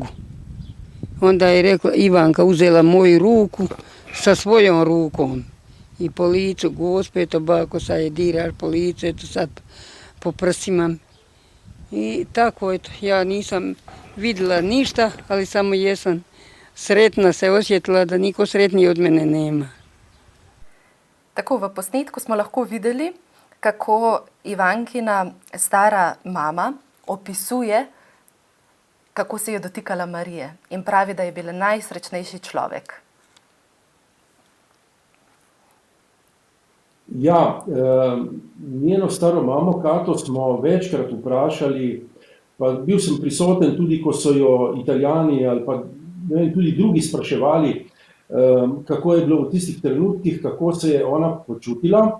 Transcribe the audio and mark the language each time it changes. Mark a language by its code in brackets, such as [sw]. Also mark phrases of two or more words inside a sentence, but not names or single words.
[hr] Onda je rekla, Ivanka uzela moju ruku sa svojom rukom i po licu Gospe, to bako sad je diraš po licu, eto sad po prsima. I tako, eto, ja nisam vidjela ništa, ali samo jesam sretna se osjetila, da niko sretniji od mene nema. [sl] Tako, v posnetku smo lahko videli, kako Ivankina stara mama opisuje, kako se je dotikala Marije in pravi, da je bila najsrečnejši človek. Ja, njeno staro mamo Kato smo večkrat vprašali, pa bil sem prisoten tudi, ko so jo Italijani ali pa ne vem, tudi drugi spraševali, kako je bilo v tistih trenutkih, kako se je ona počutila.